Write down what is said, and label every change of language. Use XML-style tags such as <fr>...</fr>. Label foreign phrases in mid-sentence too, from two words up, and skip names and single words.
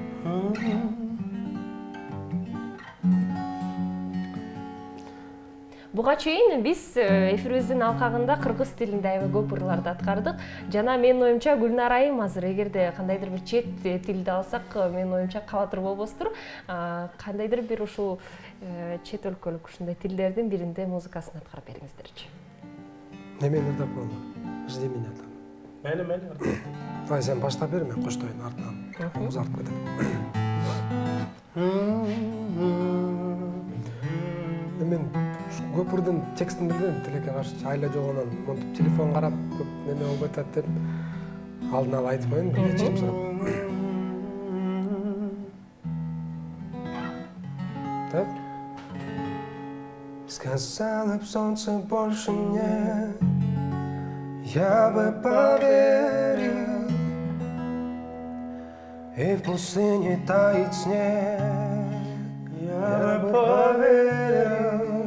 <ky>Буга чейин биз эфирибиздин алкагында кыргыз тилинде аябай көп ырларды аткардык. Жана менин оюмча Гүлнара айым азыр эгерде кандайдыр бир чет тилди алсак, менин оюмча калатыр болбостур. Кандайдыр бир ушул чет өлкөлүк ушундай тилдердин биринде музыкасын аткарып бериңиздерчи. Немени ырдап коелу?</ky> <ru>Жди меня там.</ru> <ky>Мейли. Давай сен баштап бер, мен коштоюн артынан. Узартып кетем. Мен көпүрдүн текстин билбейм, тилекке каршы айла жолунан монтип телефон карап көп неме болуп атат деп алдын ала айтып коеюн, бир кечирим сурап. Так?</ky> <ru>Сказала б солнце больше нет, я бы поверил, и в пустыне тает снег, я бы поверил.</ru>